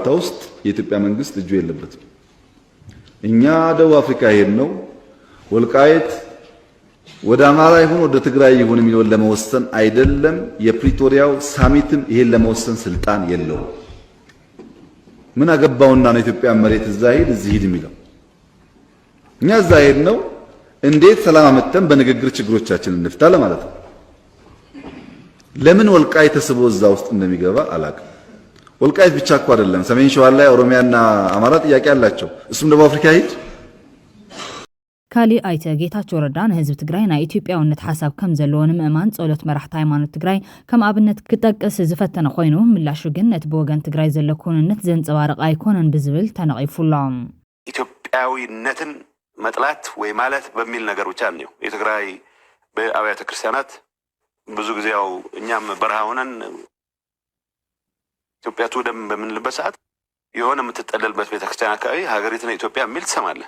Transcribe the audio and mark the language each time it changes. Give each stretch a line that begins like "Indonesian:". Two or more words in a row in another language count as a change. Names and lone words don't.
Amharic: ውስጥ የኢትዮጵያ መንግስት እጁ የለበትም እኛ ደቡብ አፍሪካ ሄድነው ወልቃይት ወደ አማራ ይሁን ወደ ትግራይ ይሁን የሚለውን ለመወሰን አይደለም የፕሪቶሪያው ሳሚትም ይሄን ለመወሰን ስልጣን የለው ምን አገባውና ነው ኢትዮጵያ መሬት እዛ ሄድ እዚህ ሄድ የሚለው እኛ እዛ ሄድነው እንዴት ሰላም አመጣን በንግግር ችግሮቻችንን እንፍታ ለማለት ነው ለምን ወልቃይት ተስቦ እዛ ውስጥ እንደሚገባ አላውቅም ወልቃይት ብቻ እኮ አይደለም ሰሜን ሸዋ ላይ ኦሮሚያና አማራ ጥያቄ አላቸው እሱም ደቡብ አፍሪካ ሄድ
Tigrinya: ካሊ አይተ ጌታቸው ረዳን ህዝብ ትግራይና ኢትዮጵያውነት ሐሳብ ከም ዘለውን ምእማን ጸሎት መራሕቲ ሃይማኖት ትግራይ ከም አብነት ክጠቅስ ዝፈተነ ኮይኑ ምላሹ ግን ነት በወገን ትግራይ ዘለኩንነት ዘንጸባረቅ አይኮነን ብዝብል ተነቂፉሎም
Amharic: ኢትዮጵያዊነትን መጥላት ወይ ማለት በሚል ነገር ብቻ ነው የትግራይ በአብያተ ክርስቲያናት ብዙ ጊዜ ያው እኛም በረሃ ሆነን ኢትዮጵያ ትውደም በምንልበት ሰዓት የሆነ የምትጠለልበት ቤተክርስቲያን አካባቢ ሀገሪቱን ኢትዮጵያ የሚል ትሰማለህ